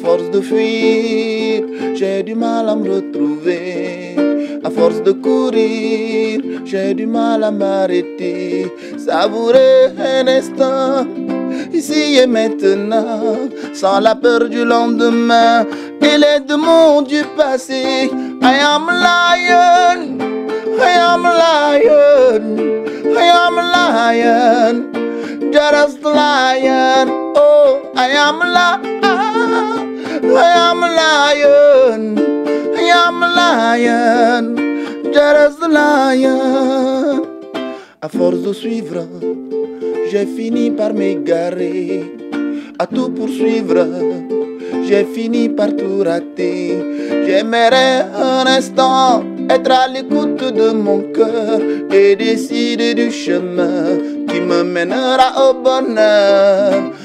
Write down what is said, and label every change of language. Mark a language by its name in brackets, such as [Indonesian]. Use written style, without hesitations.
[French] de fuir, j'ai du mal à me retrouver. À force de courir, j'ai du mal à m'arrêter. Savourer un instant, ici et maintenant, sans la peur du lendemain et les démons du passé. [English] I am a lion, I am a lion, I am a lion, just a lion. Oh, I am a lion, I am a lion, I am a lion, just a lion. [French] À force de suivre, j'ai fini par m'égarer. À tout poursuivre, j'ai fini par tout rater. J'aimerais un instant être à l'écoute de mon cœur et décider du chemin qui me mènera au bonheur.